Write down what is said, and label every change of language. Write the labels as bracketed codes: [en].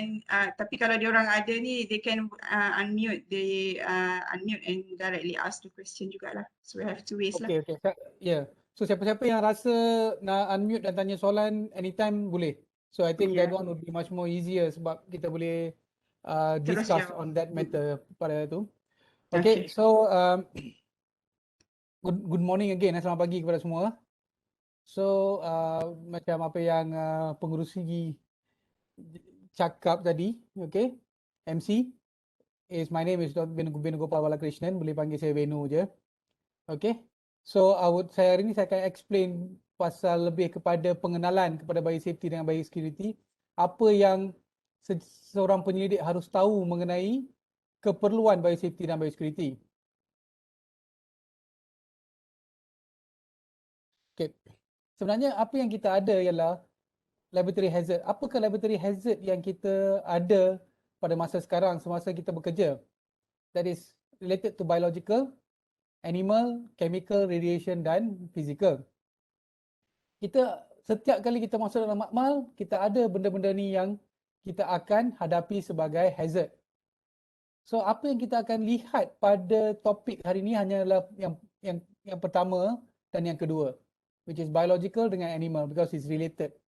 [ms] Tapi kalau diorang ada ni, [en] they can unmute and directly ask the question [ms] jugalah. [en] So we have two ways lah. [ms] Okay. Yeah. So siapa-siapa yang rasa nak unmute dan tanya soalan anytime boleh. [en] So I think that one would be much more easier [ms] sebab kita boleh [en] discuss on that matter [ms] pada tu. [en] Okay. So good morning again. [ms] Selamat pagi kepada semua. So macam apa yang pengerusi cakap tadi, okay. [en] MC is my name is Venugopal Balakrishnan, [ms] boleh panggil saya Venu je. [en] Okay. [ms] So saya hari ni saya akan explain pasal lebih kepada pengenalan kepada biosafety dan biosecurity, apa yang seorang penyelidik harus tahu mengenai keperluan biosafety dan biosecurity. [en] Okay. [ms] Sebenarnya apa yang kita ada ialah laboratory hazard. Apakah laboratory hazard yang kita ada pada masa sekarang semasa kita bekerja? [en] That is related to biological, animal, chemical, radiation [ms] dan [en] physical. [ms] Kita setiap kali kita masuk dalam makmal, kita ada benda-benda ni yang kita akan hadapi sebagai hazard. So apa yang kita akan lihat pada topik hari ini hanyalah yang pertama dan yang kedua, [en] which is biological [ms] dengan animal [en] because it's related.